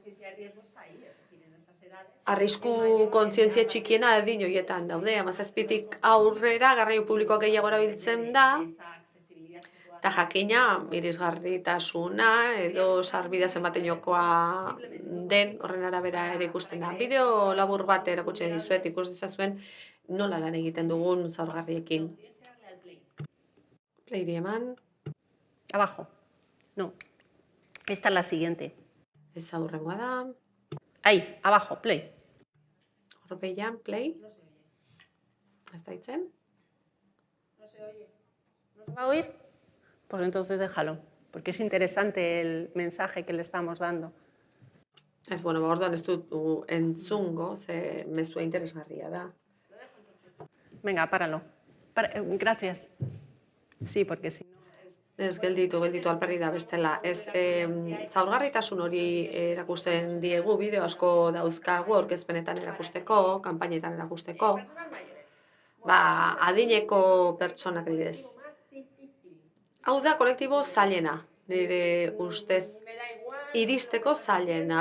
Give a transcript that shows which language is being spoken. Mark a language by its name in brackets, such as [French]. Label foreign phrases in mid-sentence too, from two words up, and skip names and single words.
[Basque] Arrisku kontzientzia txikiena adin horietan daude, 17tik aurrera garraio publikoak gehiago erabiltzen da, eta jakina irisgarritasuna edo sarbidea zenbaten jokoa den horren arabera ere ikusten da. Bideo labur bat erakutzen dizuet, ikus dezazuen nola lan egiten dugun zaurgarriekin. Playri eman. [Spanish] Abajo. No. Esta es la siguiente. [Basque] Ez aurrengoa da. [Spanish] Ahí, abajo, play. [Basque] Horpeian, play. ¿Está ditzen? [Spanish] No se oye. ¿No se va a oír? Pues entonces déjalo, porque es interesante el mensaje que le estamos dando. [Basque] Ez, orduan ez dut entzungo, ze mezua interesgarria da. [Spanish] Venga, páralo. Gracias. Sí, porque si no... [Basque] Ez, gelditu alperri da bestela. Ez, zaurgarritasun hori erakusten diegu, bideo asko dauzkagu, aurkezpenetan erakusteko, kanpainetan erakusteko. Adineko pertsonak dibidez. Hau da kolektibo zailena, nire ustez iristeko zailena.